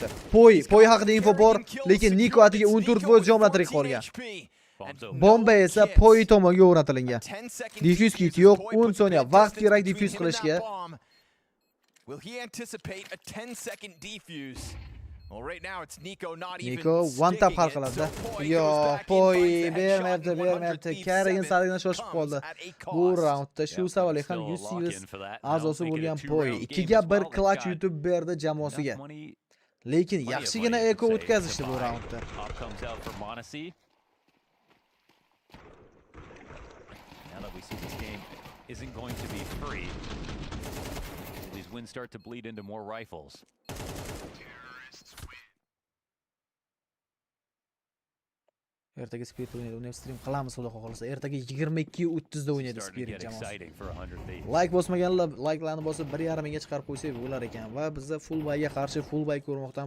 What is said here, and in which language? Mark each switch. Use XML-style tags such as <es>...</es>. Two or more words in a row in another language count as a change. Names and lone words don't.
<uz>Poy haqida info bor, lekin Niko atiga 14% jonlantirib qolgan. Bomba esa Poy tomonga o'rnatilgan. Defuse kit yo'q, 10 soniya vaqt kerak defuse qilishga.</uz> <en>Will he anticipate a 10-second defuse? Well, right now it's Niko not even one tap</en> <uz>hal qiladi. Yo, Poy bermayapti. Kerrigan saridan shoshib qoldi. Bu raundda shu savolga ham 100 seviz a'zosi bo'lgan Poy 2 ga 1 clutch yutib berdi jamoasiga. Lekin yaxshigina eko o'tkazishdi bu raundda.</uz> <en>Now that we see this game isn't going to be free. These wins start to bleed into more rifles.</en> <uz>Ertaga Spirit o'ynaydi. Uni stream qilamiz xudo xohlasa. Ertaga 22:30 da o'ynaydi Spirit jamoasi. Like bosmaganlar like'larni bosib 1.5 mingga chiqarib qo'ysak bo'lar ekan va bizda full bayga qarshi full bay ko'rmoqdamiz.</uz>